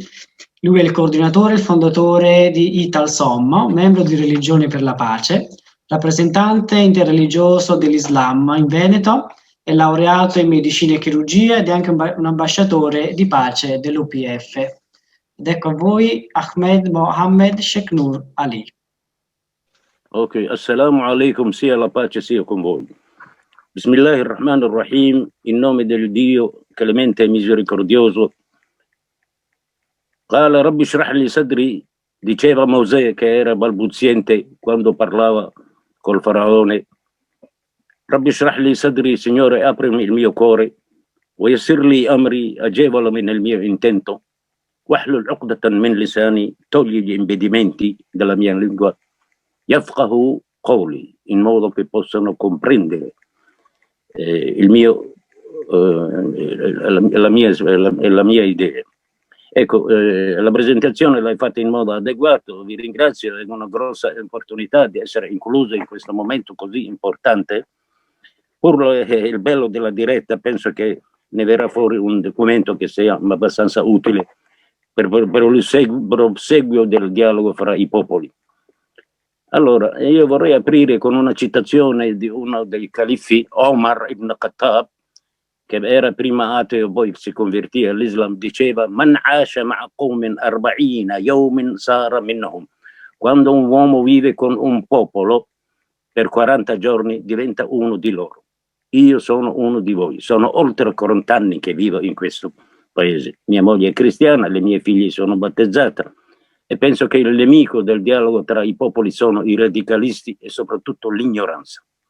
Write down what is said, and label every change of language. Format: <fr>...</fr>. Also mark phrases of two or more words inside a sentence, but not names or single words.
<it>Lui è il coordinatore e il fondatore di Italsom, membro di Religioni per la Pace, rappresentante interreligioso dell'Islam in Veneto, è laureato in medicina e chirurgia ed è anche un ambasciatore di pace dell'UPF. Ed ecco a voi Ahmed Mohammed Sheikh Ali.</it> <ar>Ok، السلام عليكم,</ar> <it>sia la pace sia con voi. Bismillahirrahmanirrahim, in nome del Dio clemente e misericordioso.</it> <ar>قال رب اشرح لي صدري,</ar> <it>diceva Mosè che era balbuziente quando parlava col faraone.</it> <ar>رب اشرح لي صدري,</ar> <it>Signore, aprimi il mio cuore,</it> <ar>ويسر لي أمري,</ar> <it>agevolami nel mio intento,</it> <ar>واحلل عقدة من لساني,</ar> <it>togli gli impedimenti della mia lingua,</it> <ar>يفقهوا قولي,</ar> <it>in modo che possano comprendere la mia idea. Ecco, la presentazione l'hai fatta in modo adeguato, vi ringrazio, è una grossa opportunità di essere incluso in questo momento così importante. Pur il bello della diretta, penso che ne verrà fuori un documento che sia abbastanza utile per il proseguio del dialogo fra i popoli. Allora, io vorrei aprire con una citazione di uno dei califfi, Omar ibn Khattab, che era prima ateo, poi si convertì all'Islam, diceva</it> <ar>من عاش مع قوم أربعين يوما صار منهم.</ar> <it>Quando un uomo vive con un popolo per 40 giorni diventa uno di loro. Io sono uno di voi, sono oltre 40 anni che vivo in questo paese. Mia moglie è cristiana, le mie figlie sono battezzate e penso che il nemico del dialogo tra i popoli sono i radicalisti e soprattutto l'ignoranza.</it>